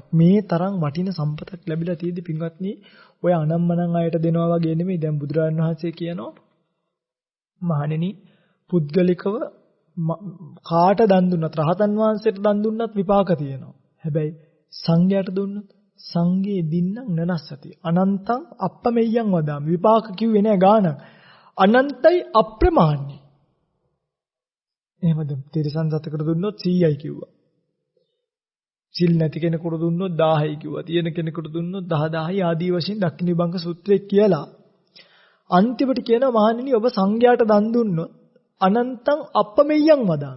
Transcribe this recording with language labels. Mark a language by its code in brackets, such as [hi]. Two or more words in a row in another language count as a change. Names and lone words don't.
[si] මේ තරම් වටින සම්පතක් ලැබිලා තියෙද්දි පින්වත්නි ඔය අනම්මනම් අයට දෙනවා වගේ නෙමෙයි. දැන් බුදුරජාණන් වහන්සේ කියනවා මහණෙනි පුද්ගලිකව කාට දන් දුන්නත් රහතන් වහන්සේට දන් දුන්නත් විපාක තියෙනවා. හැබැයි සංඝයාට දුන්නොත් [pi] සංඝේ දින්නම් නනස්සති. අනන්තං අප්පමෙය්‍යං වදාමි. [si] විපාක කිව්වේ නෑ ගානක්. අනන්තයි අප්‍රමාණයි. එහෙමද? තිරසන් සතකට දුන්නොත් 100යි කිව්වා. සිල් නැති කෙනෙකුට දුන්නොත් 1000යි කිව්වා. තියෙන කෙනෙකුට දුන්නොත් 10000යි ආදී වශයෙන් දක්ඛිනිබංග සූත්‍රයේ කියලා. අන්තිමට කියනවා මහණෙනි ඔබ සංඝයාට දන් දුන්නොත් [pi] අනන්තං අප්පමෙය්‍යං වදාමි.